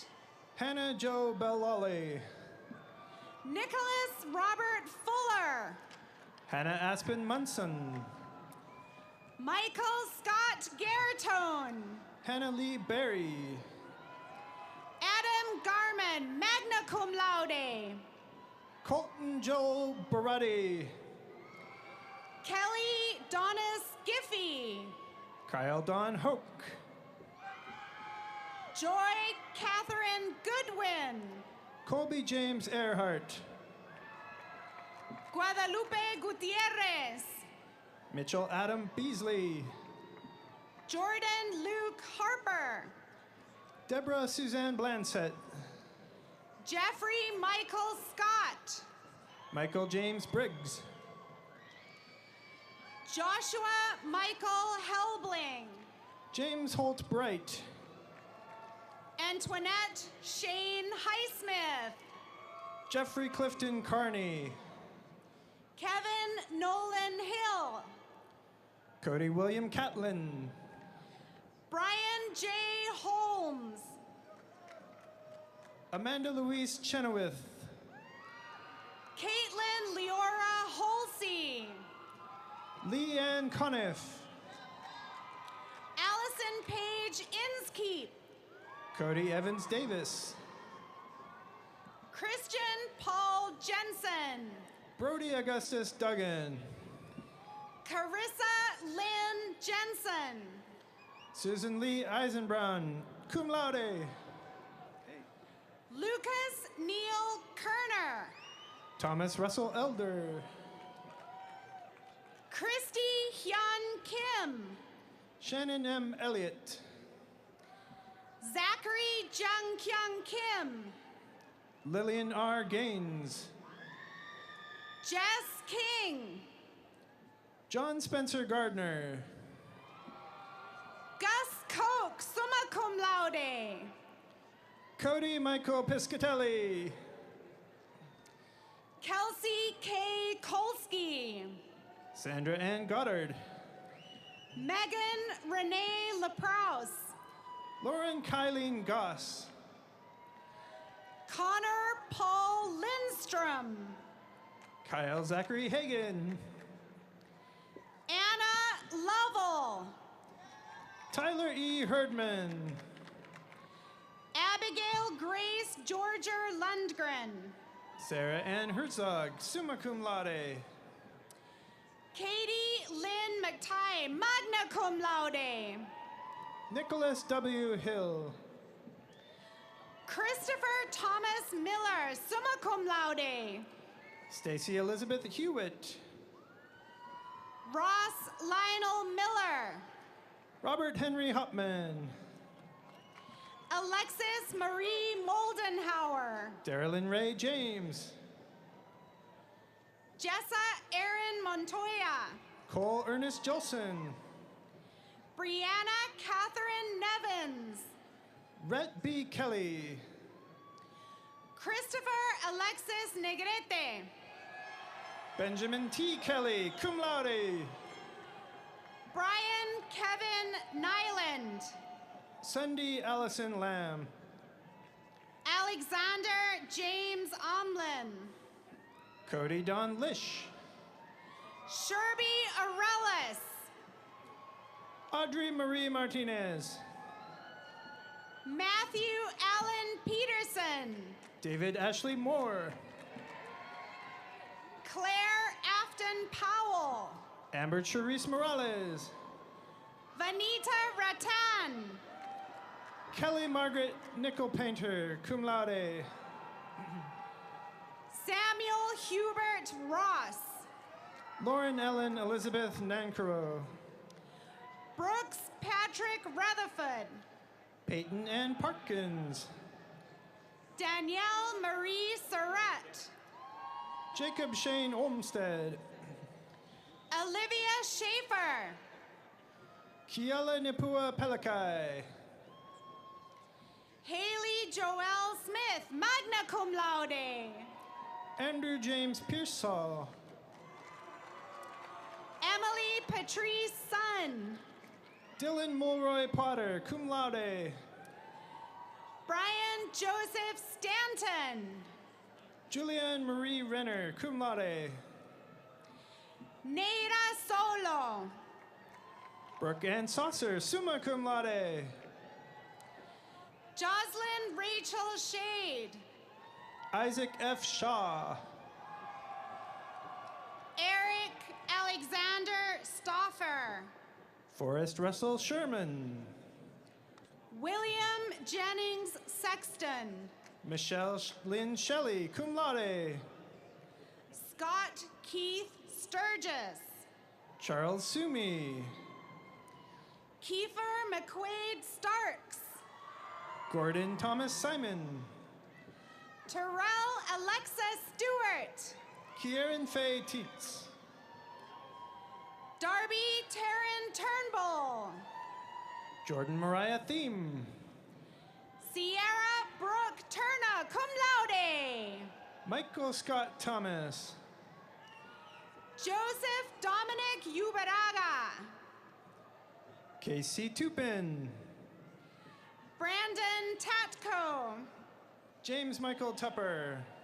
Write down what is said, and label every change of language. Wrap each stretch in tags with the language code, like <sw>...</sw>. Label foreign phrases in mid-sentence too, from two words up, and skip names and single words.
<en>Hannah Jo Bellale. Nicholas Robert Fuller. Hannah Aspen Munson. Michael Scott Garetone. Hannah Lee Berry. Adam Garman,</en> <la>magna cum laude.</la> <en>Colton Joel Baratti. Kelly Donis Giffey. Kyle Don Hoke. Joy Catherine Goodwin. Colby James Earhart. Guadalupe Gutierrez. Mitchell Adam Beasley. Jordan Luke Harper. Deborah Suzanne Blansett. Jeffrey Michael Scott. Michael James Briggs. Joshua Michael Helbling. James Holt Bright. Antoinette Shane Highsmith. Jeffrey Clifton Carney. Kevin Nolan Hill. Cody William Catlin. Brian J. Holmes. Amanda Louise Chenoweth. Caitlin Leora Holsey. Leanne Conniff. Allison Page Inskeep. Cody Evans Davis. Christian Paul Jensen. Brody Augustus Duggan. Carissa Lynn Jensen. Susan Lee Eisenbrown,</en> <la>cum laude.</la> <en>Lucas Neil Kerner. Thomas Russell Elder. Christy Hyun Kim. Shannon M. Elliott. Zachary Jung Kyung Kim. Lillian R. Gaines. Jess King. John Spencer Gardner. Gus Koch,</en> <la>summa cum laude.</la> <en>Cody Michael Piscatelli. Kelsey K. Kolsky. Sandra Ann Goddard. Megan Renee LaProuse. Lauren Kylene Goss. Connor Paul Lindstrom. Kyle Zachary Hagan. Anna Lovell. Tyler E. Herdman. Abigail Grace Georger Lundgren. Sarah Ann Herzog,</en> <la>summa cum laude.</la> <en>Katie Lynn McTighe,</en> <la>magna cum laude.</la> <en>Nicholas W. Hill. Christopher Thomas Miller,</en> <la>summa cum laude.</la> <en>Stacy Elizabeth Hewitt. Ross Lionel Miller. Robert Henry Hopman. Alexis Marie Moldenhauer. Darylyn Ray James. Jessa Erin Montoya. Cole Ernest Jolson. Brianna Catherine Nevins. Rhett B. Kelly. Christopher Alexis Negrete. Benjamin T. Kelly,</en> <la>cum laude.</la> <en>Brian Kevin Nyland. Sunday Allison Lamb. Alexander James Omlin. Cody Don Lish. Sherby Arelis. Audrey Marie Martinez. Matthew Allen Peterson. David Ashley Moore. Claire Afton Powell. Amber Charisse Morales. Vanita Ratan. Kelly Margaret Nickel Painter,</en> <la>cum laude.</la> <en>Samuel Hubert Ross. Lauren Ellen Elizabeth Nancaro. Brooks Patrick Rutherford. Peyton Ann Parkins. Danielle Marie Surratt. Jacob Shane Olmsted. Olivia Schaefer. Kiela Nipua Pelikai. Haley Joelle Smith,</en> <la>magna cum laude.</la> <en>Andrew James Pearsall. Emily Patrice Sun. Dylan Mulroy Potter,</en> <la>cum laude.</la> <en>Brian Joseph Stanton. Julianne Marie Renner,</en> <la>cum laude.</la> <en>Neira Solo. Brooke Ann Saucer,</en> <la>summa cum laude.</la> <en>Jocelyn Rachel Shade. Isaac F. Shaw. Eric Alexander Stoffer. Forrest Russell Sherman. William Jennings Sexton. Michelle Lynn Shelley,</en> <la>cum laude.</la> <en>Scott Keith Sturgis. Charles Sumi. Kiefer McQuaid Starks. Gordon Thomas Simon. Terrell Alexa Stewart. Kieran Faye Teets. Darby Taryn Turnbull. Jordan Mariah Thiem. Sierra Brooke Turner,</en> <la>cum laude.</la> <en>Michael Scott Thomas. Joseph Dominic Uberaga. Casey Tupin. Brandon Tatko. James Michael Tupper.</en>